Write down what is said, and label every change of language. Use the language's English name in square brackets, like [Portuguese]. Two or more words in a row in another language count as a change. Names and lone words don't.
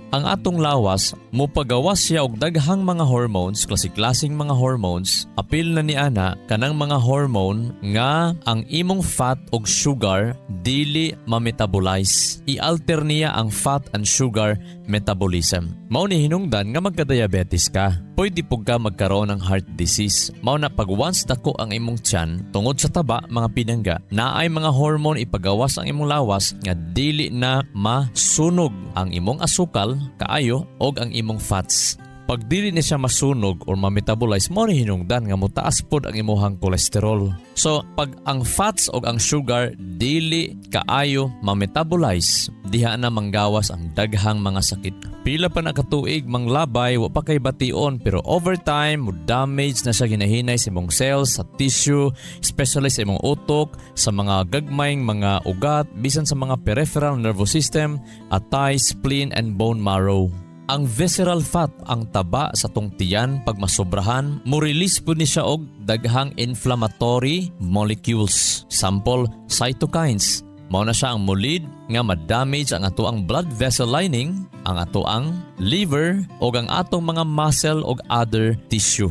[Cebuano] Ang atong lawas, mupagawas siya og daghang mga hormones, klase-klaseng mga hormones. Apil na ni ana kanang mga hormone nga ang imong fat og sugar dili ma-metabolize. I-alter niya ang [English] fat and sugar metabolism. [Cebuano] Mao ni hinungdan nga magka-diabetes ka. Pwede po ka [Filipino] magkaroon ng [English] heart disease. [Cebuano] Mao na pag once dako ang imong tiyan tungod sa taba mga pinangga, naay mga hormone ipagawas ang imong lawas nga dili na masunog ang imong asukal kaayo og ang imong fats. Pag dili na siya masunog or ma-metabolize, mo ni hinungdan nga mutaas pod ang imuhang cholesterol. So, pag ang fats o ang sugar dili kaayo ma-metabolize, diha na manggawas ang daghang mga sakit. Pila pa na katuig manglabay, wa pa kay bation, pero [English] over time, [Cebuano] mo damage na siya ginahinay sa imong cells, sa tissue, especially sa imong utok, sa mga gagmayng mga ugat, bisan sa mga [English] peripheral nervous system, [Cebuano] atay, [English] spleen, and bone marrow. [Cebuano] Ang visceral fat, ang taba sa tong tiyan pag masobrahan, mo-release po ni siya og daghang [English] inflammatory molecules. Sample, cytokines. [Cebuano] Mao na siya ang mulid nga ma-damage ang ato ang [English] blood vessel lining, [Cebuano] ang ato ang liver o ang atong mga muscle o [English] other tissue.